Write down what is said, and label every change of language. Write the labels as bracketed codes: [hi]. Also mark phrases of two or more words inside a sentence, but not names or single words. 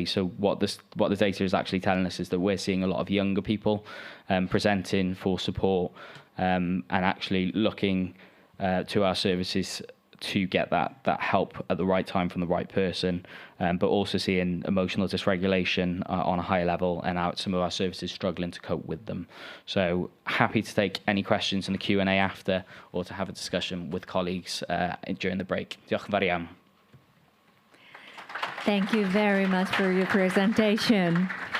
[en] So what the data is actually telling us is that we're seeing a lot of younger people presenting for support and actually looking to our services to get that help at the right time from the right person, but also seeing emotional dysregulation on a higher level, and some of our services struggling to cope with them. So happy to take any questions in the Q&A after, or to have a discussion with colleagues during the break. [cy] Diolch yn fawr iawn. [en] Thank you very much for your presentation.